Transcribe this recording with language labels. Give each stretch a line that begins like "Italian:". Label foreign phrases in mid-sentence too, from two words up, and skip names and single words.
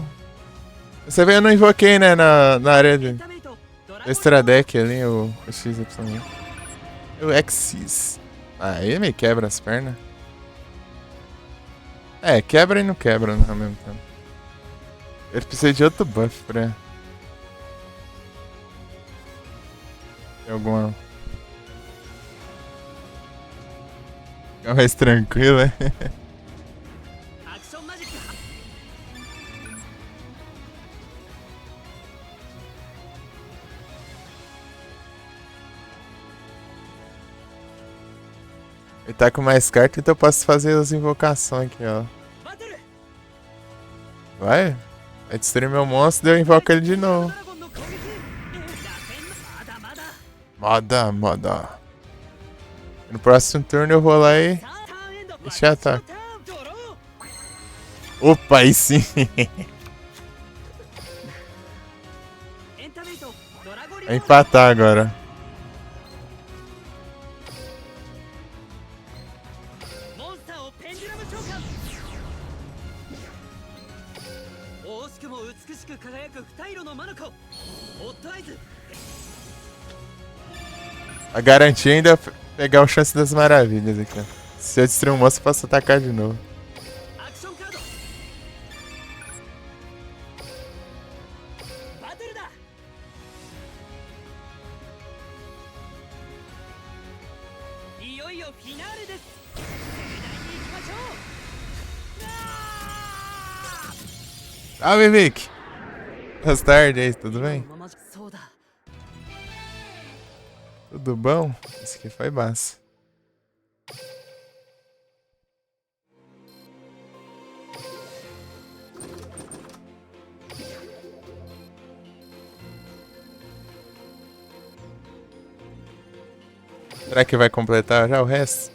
Portuguese: Você vê, eu não invoquei, né? Na área de.
Japanese: タメイトドラ
Portuguese: O
Japanese: ゴン
English: extra deck
Portuguese: ali, o XY. O Xyz. Ah, ele me quebra as pernas. É, quebra e não quebra, né, ao mesmo tempo. Ele precisa de outro buff pra. Tem alguma. Ficar mais tranquilo, né?
Japanese: アクションマジック
Portuguese: Ele tá com mais carta, então eu posso fazer as invocações aqui, ó.
Japanese: バトル
Portuguese: Vai? Vai destruir meu monstro e eu invoco ele de
Japanese: ド
Portuguese: novo.
Japanese: ラゴンの攻撃打線のまだまだ Moda.
Portuguese: No próximo turno eu vou lá e.
Japanese: さあターンエンド
Portuguese: Deixa eu atacar.
Japanese: ターンドロー
Portuguese: Opa, aí sim!
Japanese: エンタメイトドラゴリオ
Portuguese: Vai empatar agora.
Japanese: モンスターをペンデュラム召喚惜しくも美しく輝く二色のマノコホットアイズ
Portuguese: A garantia ainda é pegar o Chance das Maravilhas aqui, ó. Se eu destruir um monstro, eu posso atacar de novo.
Japanese: アクションカードバトルだいよいよフィナーレです盛大に行きましょう
Portuguese: Salve, Vic! Boa tarde aí, tudo bem?
Japanese: ままそうだ
Portuguese: Tudo bom? Esse aqui foi massa. Será que vai completar já o resto?